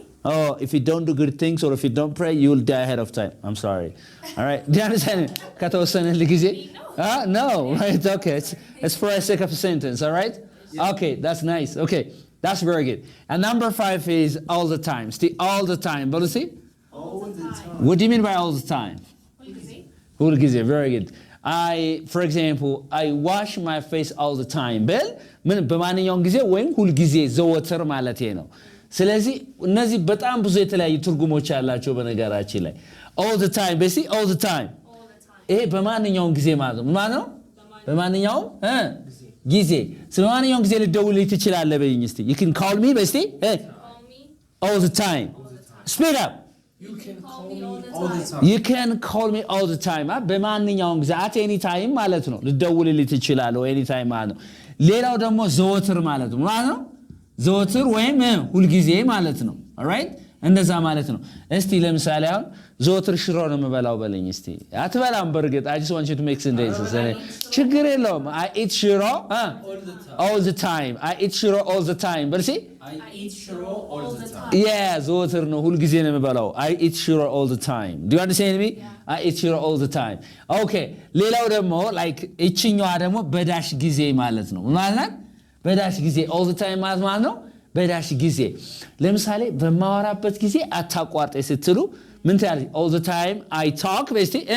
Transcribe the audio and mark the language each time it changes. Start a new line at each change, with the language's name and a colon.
English: oh if you don't do good things or if you don't pray you will die ahead of time I'm sorry all right do you understand
Amharic: ከተወሰነ ጊዜ
English: no right okay it's for a sake of a sentence all right okay that's nice okay that's very good and number 5 is all the time see all the time but you see All the time. what do you mean by all the time
Amharic: ሁልጊዜ
English: very good for example I wash my face all the time
Amharic: ብል ምን በማንኛውም ጊዜ ወይም ሁል ጊዜ ዘወትር ማለት ነው ስለዚህ እነዚህ በጣም ብዙ የተለያዩ ትርጉሞች ያላቸው በነገራችን ላይ all the time basically all the time ይሄ በማንኛውም ጊዜ ማለት ነው በማንኛውም ጊዜ ስለማንኛውም ጊዜ ልደውልልኝ ትችላለህ በይኝ እስቲ
English: you can call me basically all the time speed up You can call me all the time. You can call me all the time.
Amharic: በማንኛውም ጊዜ at any time ማለት ነው ልደውልልኝ ትችላለህ any time ማለት ነው ሌላው ደግሞ ዘወትር ማለት ነው ዘወትር ወይም ሁል ጊዜ ማለት ነው alright እንደዛ ማለት ነው እስቲ ለምሳሌ አሁን ዘወትር ሽሮ ነው የምበላው በለኝ እስቲ አትበላም በርግጥ
English: I just want you to make sentences
Amharic: ችግር የለውም
English: I eat shiro all the time
Amharic: I eat shiro all the time በልሲ
English: I eat shiro all the time.
Amharic: Yeah ዘወትር ነው ሁሉ ጊዜ ነው የምበላው
English: I eat shiro all the time Do you understand me
Amharic: I eat shiro all the time Okay ሌላው ደግሞ like እቺኛዋ ደግሞ በዳሽ ጊዜ ማለት ነው ማለት በዳሽ ጊዜ all the time ማለት ነው በዳሽ ጊዜ ለምሳሌ በማወራበት ጊዜ አታቋርጤ ስትሉ ምን ታያለሽ
English: all the time I talk basically